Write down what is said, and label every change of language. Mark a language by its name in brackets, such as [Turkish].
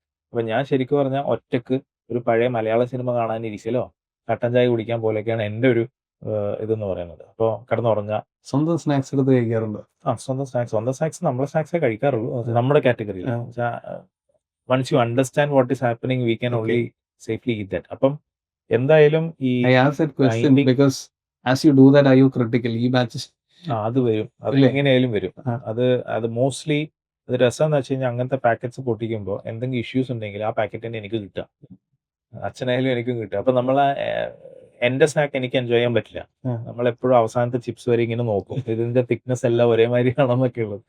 [Malayalam] അപ്പം ഞാൻ ശരിക്കും പറഞ്ഞാൽ ഒറ്റക്ക് ഒരു പഴയ മലയാള സിനിമ കാണാനിരിക്കലോ കട്ടൻ ചായ കുടിക്കാൻ പോലെയൊക്കെയാണ് എൻ്റെ ഒരു ഇതെന്ന് പറയുന്നത്. അപ്പോൾ കിടന്നുറങ്ങുക, സ്വന്തം സ്നാക്സ് എടുത്ത് കഴിക്കാറുണ്ട്. സ്വന്തം സ്നാക്സ് നമ്മളെ സ്നാക്സേ കഴിക്കാറുള്ളൂ, അത് നമ്മുടെ കാറ്റഗറിയിൽ. [English] Once you understand what is happening we can only safely eat that. [Malayalam] അപ്പം എന്തായാലും ഈ [English] I asked that question because as you do that, are you critical? [Malayalam] ഈ ബാച്ച് അത് വരും, അത് ഇല്ലേ? എങ്ങനെയായാലും വരും. ആ. അത് മോസ്റ്റ്ലി അത് രസമെന്ന് വെച്ച് കഴിഞ്ഞാൽ അങ്ങനത്തെ പാക്കറ്റ്സ് പൊട്ടിക്കുമ്പോൾ എന്തെങ്കിലും ഇഷ്യൂസ് ഉണ്ടെങ്കിൽ ആ പാക്കറ്റ് തന്നെ എനിക്ക് കിട്ടുക, അച്ഛനായാലും എനിക്കും കിട്ടുക. അപ്പം നമ്മൾ എൻ്റെ സ്നാക്ക് എനിക്ക് എൻജോയ് ചെയ്യാൻ പറ്റില്ല. ആ. നമ്മളെപ്പോഴും അവസാനത്തെ ചിപ്സ് വരെ ഇങ്ങനെ നോക്കും, ഇതിന്റെ തിക്നെസ് എല്ലാം ഒരേമാതിരി ആണെന്നൊക്കെ ഉള്ളത്.